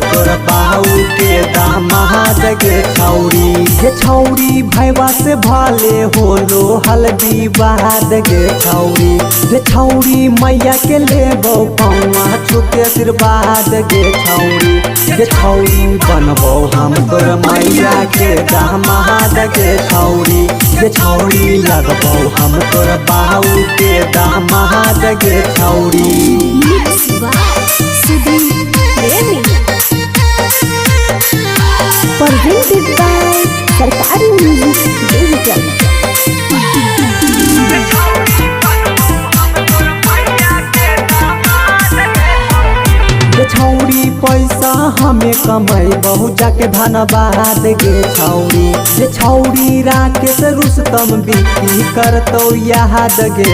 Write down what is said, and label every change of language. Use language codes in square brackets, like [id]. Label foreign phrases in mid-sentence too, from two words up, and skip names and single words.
[mag] तोर बाऊ के दामाद गे छौरी भैया से भाले होलो हल्दी बाद गे छौरी मैया के लेबौ पौना छुके आशीर्वाद गे छौरी बनबौ हम तोर मैया के दामाद गे छौरी लगबौ हम तोर बाऊ के दामाद गे छौरी। [en] Mixed by Sudhir Premi. Presented by Sarkari Music Digital. [mag] गे छौरी पैसा हमें कमैबहु जाके धनबाद गे छौरी राकेश रुस्तम बिक्री करतौ याद गे